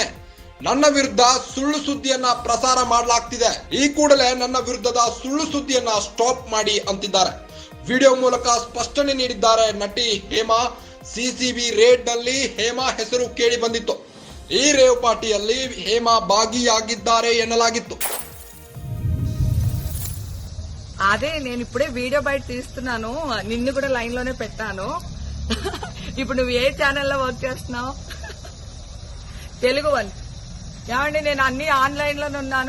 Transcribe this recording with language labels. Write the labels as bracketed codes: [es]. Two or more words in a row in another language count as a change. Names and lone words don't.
[kn] ನನ್ನ ವಿರುದ್ಧ ಸುಳ್ಳು ಸುದ್ದಿಯನ್ನ ಪ್ರಸಾರ ಮಾಡಲಾಗ್ತಿದೆ. ಈ ಕೂಡಲೇ ನನ್ನ ವಿರುದ್ಧದ ಸುಳ್ಳು ಸುದ್ದಿಯನ್ನ ಸ್ಟಾಪ್ ಮಾಡಿ ಅಂತಿದ್ದಾರೆ. ವಿಡಿಯೋ ಮೂಲಕ ಸ್ಪಷ್ಟನೆ ನೀಡಿದ್ದಾರೆ ನಟಿ ಹೇಮಾ. ಸಿಸಿಬಿ ರೇಡ್ ನಲ್ಲಿ ಹೇಮಾ ಹೆಸರು ಕೇಳಿ ಬಂದಿತ್ತು. ಈ ರೇವ್ ಪಾರ್ಟಿಯಲ್ಲಿ ಹೇಮಾ భాగియాಗಿದ್ದಾರೆ ఎన్నలాగిತ್ತು. [te] అదే నేను ఇప్పుడే వీడియో బయట తీస్తున్నాను. నిన్ను కూడా లైన్ లోనే పెట్టాను. ఇప్పుడు నువ్వు ఏ ఛానల్లో వర్క్ చేస్తున్నావు? తెలుగు వన్. ఏమండి, నేను అన్ని ఆన్లైన్ లోనే ఉన్నాను.